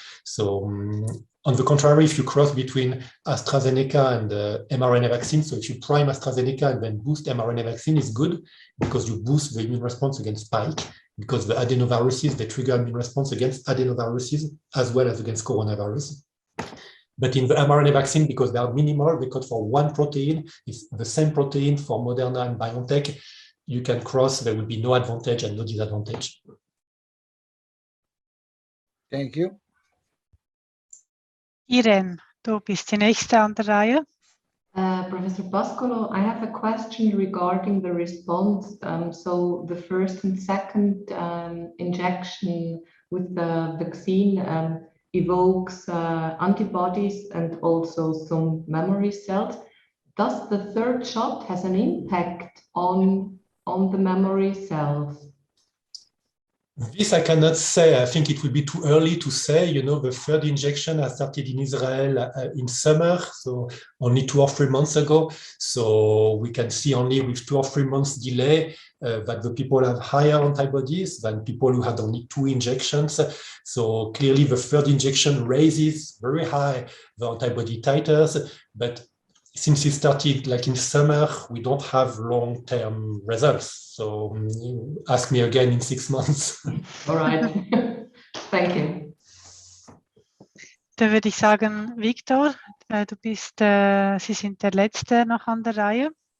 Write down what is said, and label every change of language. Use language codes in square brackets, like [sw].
[en] So, on the contrary, if you cross between AstraZeneca and mRNA vaccine, so if you prime AstraZeneca and then boost mRNA vaccine, is good because you boost the immune response against spike, because the adenoviruses, they trigger immune response against adenoviruses as well as against coronavirus. But in the mRNA vaccine, because they are minimal, they code for one protein, it's the same protein for Moderna and BioNTech, you can cross, there will be no advantage and no disadvantage. Thank you. [de] Irene, du bist die nächste an der Reihe. [en] Professor Pascolo, I have a question regarding the response. So the first and second injection with the vaccine evokes antibodies and also some memory cells. Does the third shot has an impact on the memory cells? This I cannot say. I think it will be too early to say. You know, the third injection has started in Israel in summer, so only 2 or 3 months ago. So we can see only with 2 or 3 months delay that the people have higher antibodies than people who had only 2 injections. So clearly the third injection raises very high the antibody titers, but since it started like in summer, we don't have long-term results. So ask me again in 6 months. All right. Thank you. [de] Dann würde ich sagen, Victor, du bist, Sie sind der Letzte noch an der Reihe.